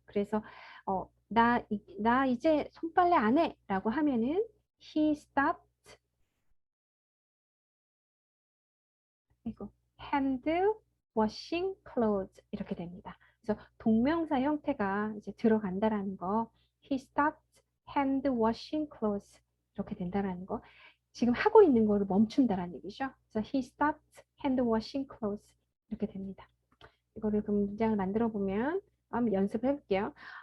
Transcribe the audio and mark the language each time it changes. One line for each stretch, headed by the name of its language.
Korean: 그래서 나 이제 손빨래 안 해 라고 하면은 he stopped 이거 hand washing clothes 이렇게 됩니다. 그래서 동명사 형태가 이제 들어간다라는 거.
English: He stopped hand washing clothes 이렇게 된다라는 거.
Korean: 지금 하고 있는 거를 멈춘다라는 얘기죠.
English: 그래서 he stopped hand washing clothes 이렇게 됩니다.
Korean: 이거를 그럼 문장을 만들어 보면 한번 연습해 볼게요.